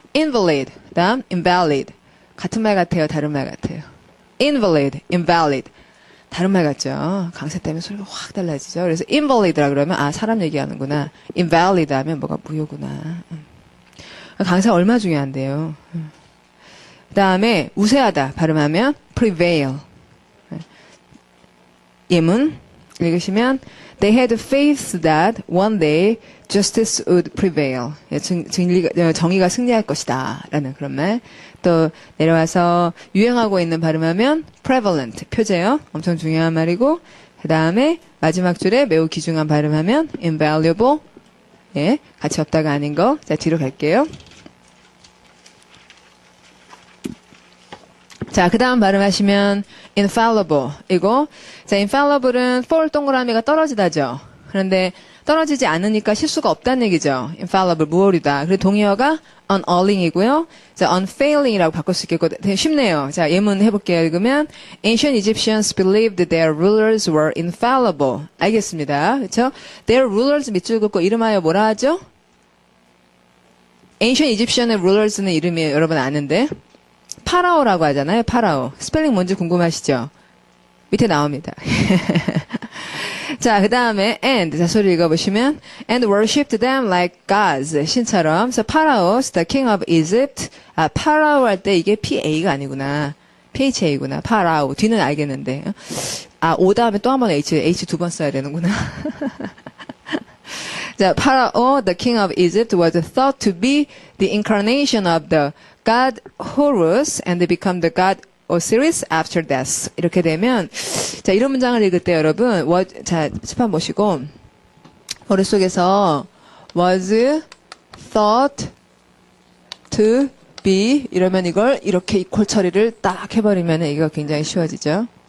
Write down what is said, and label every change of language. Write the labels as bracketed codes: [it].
[ko] invalid, 그다음 invalid. 같은 말 같아요, 다른 말 같아요. invalid, invalid. 다른 말 같죠. 강세 때문에 소리가 확 달라지죠. 그래서 invalid라 그러면 아 사람 얘기하는구나. invalid 하면 뭐가 무효구나. 강세가 얼마나 중요한데요. 그 다음에 우세하다 발음하면 prevail. 예문 읽으시면 [en] They had faith that one day justice would prevail. [ko] 정의가 승리할 것이다. 라는 그런 말. 또 내려와서 유행하고 있는 발음하면 prevalent. 표제요. 엄청 중요한 말이고 그 다음에 마지막 줄에 매우 귀중한 발음하면 invaluable. 예, 가치 없다가 아닌 거. 자, 뒤로 갈게요. 자, 그 다음 발음하시면 infallible 이거. 자, infallible은 fall 동그라미가 떨어지다죠. 그런데 떨어지지 않으니까 실수가 없다는 얘기죠. infallible 무오류다. 그리고 동의어가 unerring이고요. 자, unfailing이라고 바꿀 수 있겠고 되게 쉽네요. 자, 예문 해볼게요. 읽으면 [en] ancient Egyptians believed their rulers were infallible. [ko] 알겠습니다. 그렇죠? Their rulers 밑줄 긋고 이름하여 뭐라 하죠? ancient Egyptian의 rulers는 이름이 여러분 아는데 파라오라고 하잖아요. 파라오. 스펠링 뭔지 궁금하시죠? 밑에 나옵니다. 자, 그 다음에 and. 자, 소리 읽어보시면 [en] and worshipped them like gods. [ko] 신처럼. [en] So Pharaoh, the king of Egypt. [ko] 아, 파라오 할 때 이게 PA가 아니구나. PHA구나. 파라오. 뒤는 알겠는데. 아, O 다음에 또 한 번 H 두 번 써야 되는구나. [en] 자, Pharaoh, the king of Egypt was thought to be the incarnation of the god Horus and become the god Osiris after death. [ko] 이렇게 되면 자, 이런 문장을 읽을 때 여러분 자, 칠판 보시고 머릿속에서 [en] was thought to be [ko] 이러면 이걸 이렇게 이퀄 처리를 딱 해버리면 이거 굉장히 쉬워지죠.